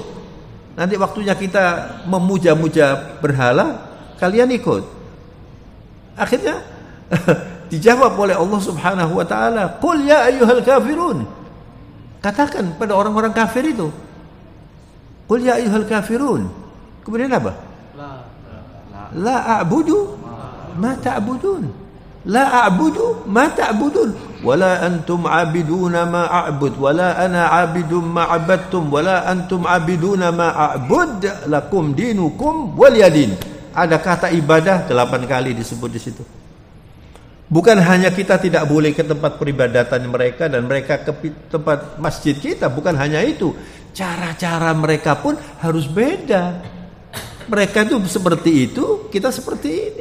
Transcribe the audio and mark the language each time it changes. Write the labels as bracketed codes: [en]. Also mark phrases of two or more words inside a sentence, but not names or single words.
[id] Nanti waktunya kita memuja-muja berhala, kalian ikut. Akhirnya dijawab oleh Allah [ar] سبحانه وتعالى, "قل يا أيها الكافرون." [id] Katakan pada orang-orang kafir itu, [ar] "قل يا أيها الكافرون." [id] Kemudian apa? [ar] لا أعبد ما تعبدون. لا أعبد ما تعبدون. ولا أنتم عابدون ما أعبد ولا أنا عابد ما عبدتم. ولا أنتم عابدون ما أعبد. لكم دينكم ولي دين. [id] Ada kata ibadah 8 kali disebut di situ. Bukan hanya kita tidak boleh ke tempat peribadatan mereka dan mereka ke tempat masjid kita, bukan hanya itu. Cara-cara mereka pun harus beda. Mereka itu seperti itu, kita seperti ini.